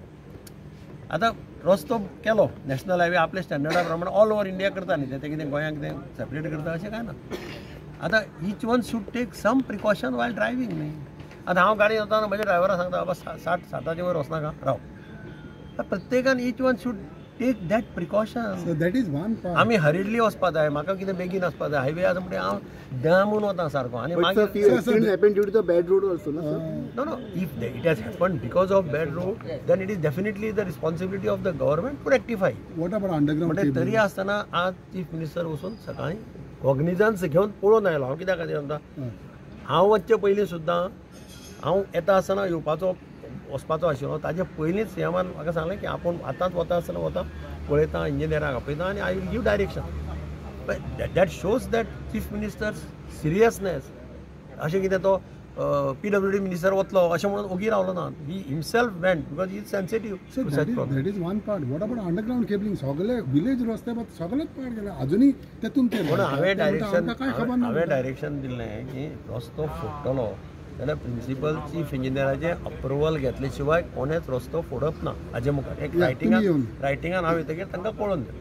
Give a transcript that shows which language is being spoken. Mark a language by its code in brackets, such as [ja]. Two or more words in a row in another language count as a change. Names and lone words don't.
[kok] आतां रस्तो केलो [en] national highway [kok] आपल्या स्टँडर्डा प्रमाणे [en] all over India [kok] करता न्ही ते कितें गोंयांक कितें सेपरेट करता अशें काय ना आतां [en] each one should take some precaution while driving [kok] न्ही आतां हांव गाडी वतना म्हज्या ड्रायव्हराक सांगता बाबा 60 वयर वचनाका राव प्रत्येकान [en] each one should take that precaution that is one part [kok] आमी हरिडली वचपा जाय म्हाका कितें बेगीन वचपा जाय हायवे आसा म्हणटा हांव दामून वता सारको आनी मागीर [en] happen due to the bad road also No, if it has happened because of bad road, then it is definitely the responsibility of the government to rectify. What about underground [kok] म्हणजे तरी आसतना आज [en] chief minister [kok] वचून सकाळी कॉग्निजन्स घेवन पळोवन आयलो हांव कित्याक खातीर म्हणटा हांव वचचे पयलीं सुद्दां हांव येता आसतना येवपाचो वचपाचो आशिल्लो ताजे पयलींच सीएमान म्हाका सांगलें की आपूण आतांच वता आसतना वता पळयता इंजिनियराक आपयता आनी [en] I will give direction that shows that chief minister seriousness [kok] अशें कितें तो PWD मिनिस्टर वतलो अशें म्हणून ओगी रावलो ना [en] he himself went because he is sensitive that is one part what about underground cabling [kok] सगळे विलेज रस्ते सगळेच पार्ट गेले अजूनय तेतून ते पूण हांवें डायरेक्शन दिल्लें की रस्तो फोडटलो जाल्यार [en] principal chief engineerachen [kok] अप्रुवल घेतले शिवाय कोणेच रस्तो फोडप ना हाजे मुखार एक रायटिंगान हांव येतकीर तांकां पळोवन दिलें